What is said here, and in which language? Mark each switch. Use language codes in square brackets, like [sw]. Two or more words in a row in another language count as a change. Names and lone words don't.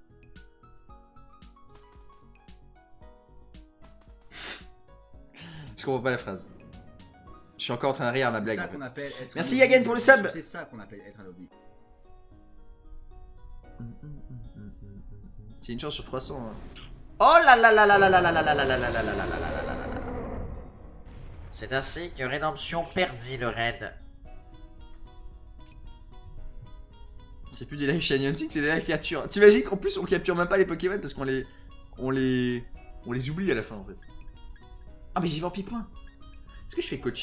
[fr] Je comprends pas la phrase. Je suis encore en train de rire à ma blague. C'est ça qu'on appelle être Merci un Yagen ovni. pour le sub. C'est ça qu'on appelle être un ovni. C'est une chance sur 300. Hein. Oh là là là là là là là là là là là là là là là là là là. C'est ainsi que Rédemption perdit le raid. C'est plus des lives [en] Shiny Hunting, [fr] c'est des lives capture. T'imagines qu'en plus on capture même pas les Pokémon parce qu'on les oublie à la fin en fait. Ah mais j'y vais en pipoint.